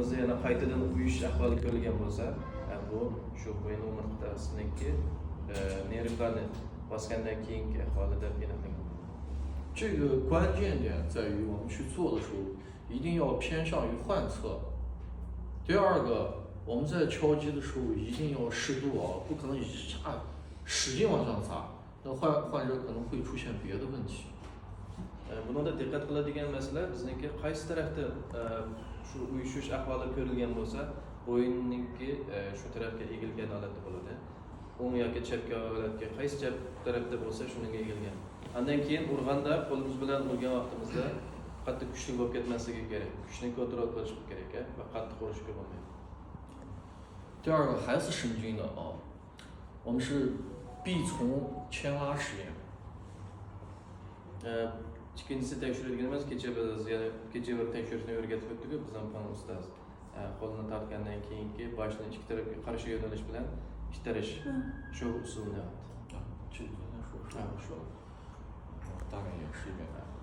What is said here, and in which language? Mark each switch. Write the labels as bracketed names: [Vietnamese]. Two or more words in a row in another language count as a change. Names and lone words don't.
[Uzbek] yana qaytadan uyish ahvoli ko'rilgan bo'lsa, bu shu bo'yin o'mirtasiniki nervlarni bosgandan keyingi ahvolida aniqlangan. [Chinese] 这个关键点在于我们去做的时候，一定要偏向于患侧。第二个，我们在敲击的时候一定要适度啊，不可能一下使劲往上砸，那患者可能会出现别的问题。 [Uzbek] Bunda diqqat qiladigan masala bizniki qaysi tarafda shu uyushish ahvoli ko'rilgan bo'lsa, bo'yinniki shu tarafga egilgan holatda bo'ladi. O'ng yoki chapga holatga qaysi chap tarafda bo'lsa shunga egilgan. Undan keyin urganda qo'limiz bilan urgan vaqtimizda qattiq kuchli bo'lib ketmasligi kerak. Kuchni kontrol qilish kerak va qattiq urishga bo'lmaydi. [Chinese] 第二个还是神经的啊，我们是臂从牵拉实验。 [Uzbek] Ikkinchisi tekshiradiganimiz kecha bir tekshirishni o'rgatib o'tdik biz ham fan ustoz. Qo'lni tortgandan keyingi boshni ikki tarafga qarshi yo'nalish bilan ittirish shu usulni. [Chinese] 这个刚才说，大概也是一遍。